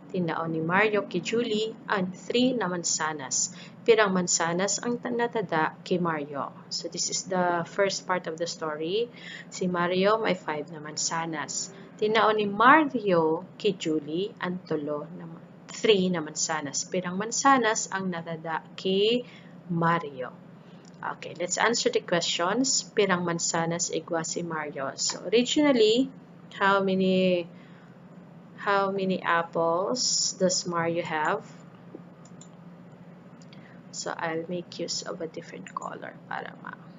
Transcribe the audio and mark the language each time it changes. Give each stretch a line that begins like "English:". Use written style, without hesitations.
Bikol: Tinaon ni Mario kay Julie ang 3 na mansanas. Pirang mansanas ang natada kay Mario.
English: So this is the first part of the story.
Bikol: Si Mario may 5 na mansanas. Tinaon ni Mario kay Julie ang 3 na mansanas. Pirang mansanas ang natada kay Mario.
English: Okay, let's answer the questions.
Bikol: Pirang mansanas igwa si Mario.
English: So originally, how many apples does Mario have? So I'll make use of a different color para ma.